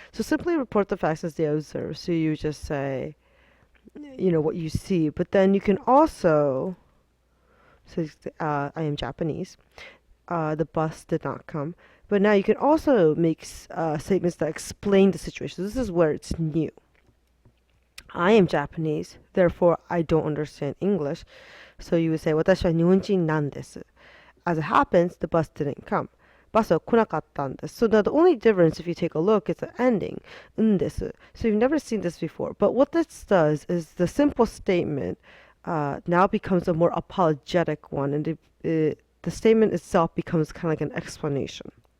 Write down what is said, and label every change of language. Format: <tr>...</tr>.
<en>So simply report the facts as they observe. So you just say, what you see, but then you can also say, I am Japanese. The bus did not come. But now you can also make statements that explain the situation. This is where it's new. I am Japanese, therefore I don't understand English. So you would say,</en> <ja>私は日本人なんです.</ja> <en>As it happens, the bus didn't come.</en> <ja>バスは来なかったんです.</ja> <en>So now the only difference, if you take a look, is the ending.</en> <ja>んです.</ja> <en>So you've never seen this before. But what this does is the simple statement now becomes a more apologetic one, and the statement itself becomes kind of like an explanation.</en>